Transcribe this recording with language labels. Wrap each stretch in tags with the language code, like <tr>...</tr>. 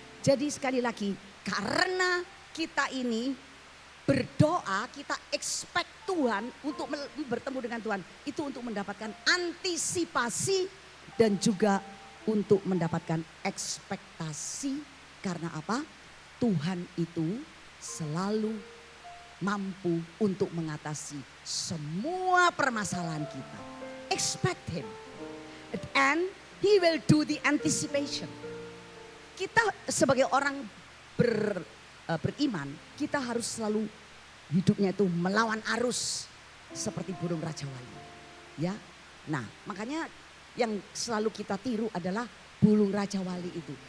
<id>Jadi sekali lagi, karena kita ini berdoa, kita expect Tuhan untuk bertemu dengan Tuhan, itu untuk mendapatkan antisipasi dan juga untuk mendapatkan ekspektasi. Karena apa? Tuhan itu selalu mampu untuk mengatasi semua permasalahan kita.</id> <en>Expect Him and He will do the anticipation.</en> <id>Kita sebagai orang beriman, kita harus selalu hidupnya itu melawan arus seperti burung Raja Wali. Ya, nah makanya yang selalu kita tiru adalah burung Raja Wali itu.</id>